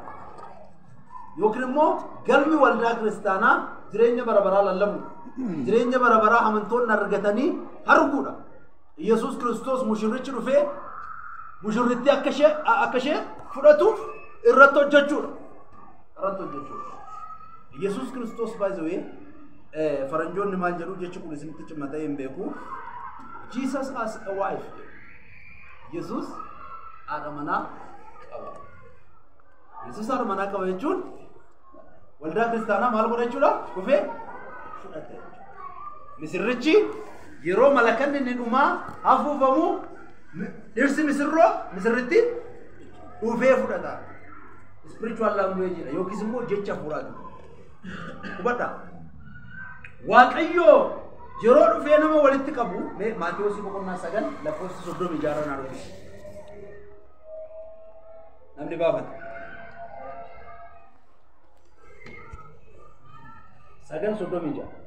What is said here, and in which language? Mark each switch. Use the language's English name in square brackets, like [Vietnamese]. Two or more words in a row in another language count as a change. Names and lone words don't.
[Oromo] Yookiin immoo galmi waldaa kiristaanaa jireenya bara baraa lallabu. Jireenya bara baraa amantoonni argatanii arguudha. Yesuus Kiristoos mushirrichi dhufee mushirritti akka ishee fudhatuuf irratti hojjechuudha. Yesuus Kiristoos [English] by the way [Oromo] faranjoonni maal jedhu jechi kun isinitti cimmatee hin beeku. [English] Jesus as a wife. [Oromo] Yesuus haadha manaa qaba. Yesuus haadha manaa qaba jechuun waldaa kiristaanaa maal godhachuudha dhufee fudhate misirrichi yeroo malakanni inni dhumaa hafuufamu dhirsi misirritti dhufee fudhata [English] spiritual language [Oromo] dha yookiis immoo jecha furaati hubadha waaqayyo yeroo dhufee nama walitti qabu Maatiyos 9 lakkoofsa 36 na dhufe namni baafate 9:36